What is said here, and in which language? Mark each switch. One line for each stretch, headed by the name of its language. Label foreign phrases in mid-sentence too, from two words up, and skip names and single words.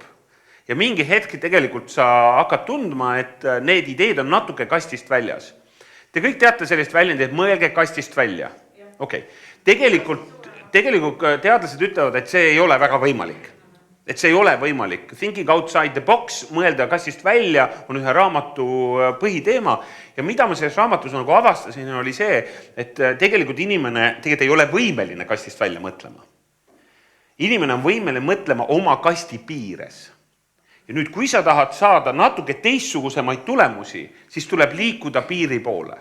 Estonian: Ja mingi hetk tegelikult sa hakkad tundma, et need ideed on natuke kastist väljas. Te kõik teate sellist väljendi, et mõelge kastist välja. Okei. Tegelikult teadlased ütlevad, et see ei ole väga võimalik. Et see ei ole võimalik.
English: Thinking outside the box,
Estonian: mõelda kastist välja, on ühe raamatu põhiteema. Ja mida ma selles raamatus nagu avastasin, oli see, et tegelikult inimene ei ole võimeline kastist välja mõtlema. Inimene on võimeline mõtlema oma kasti piires. Ja nüüd, kui sa tahad saada natuke teistsugusemaid tulemusi, siis tuleb liikuda piiri poole.